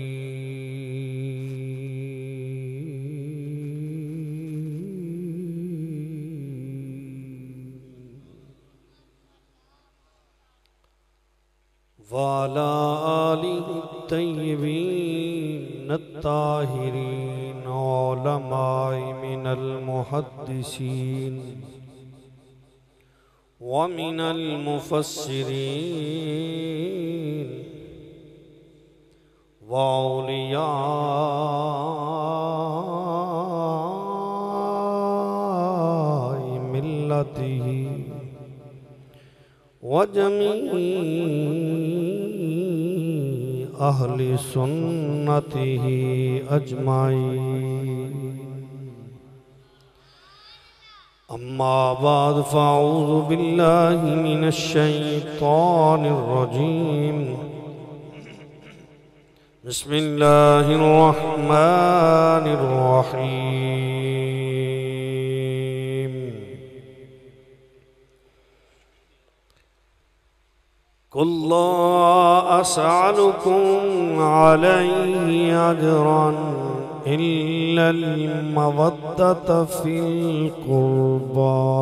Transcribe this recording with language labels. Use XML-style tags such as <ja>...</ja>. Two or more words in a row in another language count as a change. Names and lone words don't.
<ar>وعلى آله الطيبين الطاهرين علماء من المحدثين ومن المفسرين وأولياء ملته وجميع أهل سنته أجمعين. أما بعد فأعوذ بالله من الشيطان الرجيم. بسم الله الرحمن الرحيم. قل لا أسألكم عليه أجرا إلا المودة في القربى.</ar>